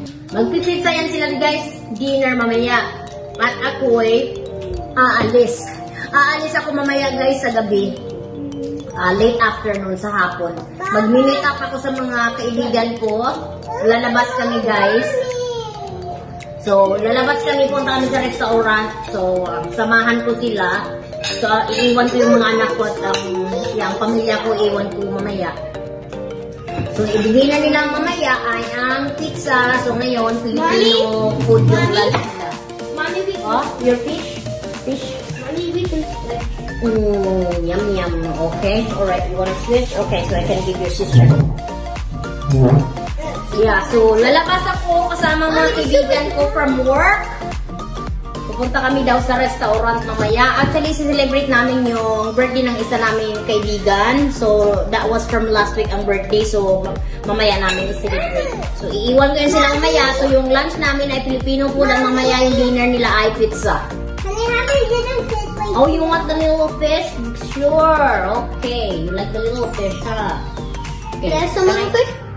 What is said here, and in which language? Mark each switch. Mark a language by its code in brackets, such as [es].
[tl] Magpipizza yan sila, guys, dinner mamaya. At ako'y aalis. Aalis ako mamaya, guys, sa gabi. [en] Late afternoon [tl] sa hapon. Mag-meet up ako sa mga kaibigan ko. Lalabas kami, guys. So, lalabas kami, punta kami sa restaurant. So, samahan ko sila. So, iiwan ko yung mga anak ko at yung pamilya ko, iiwan ko mamaya. So, ibigay na nila mamaya ay ang pizza. So, ngayon, Filipino food yung lunch nila. [en] Mommy, we Oh, your fish? Fish? Mommy, we can switch. Yum, yum. Okay. Alright, you wanna switch? Okay, so I can give your sister. [tl] Yeah, so lalabas ako kasama mga kaibigan ko [en] from work. [tl] Pupunta kami daw sa restaurant mamaya. Actually, celebrate namin yung birthday ng isa namin kaibigan. [en] So, that was from last week [tl] ang birthday. So, mamaya namin i-celebrate. So, iiwan ko yun sila mamaya. So, yung lunch namin ay Filipino food. Ang mamaya yung dinner nila ay pizza. [en] Can I have your dinner fish? Oh, you want the little fish? Sure. Okay. You like the little fish, huh? Okay. There's some little fish?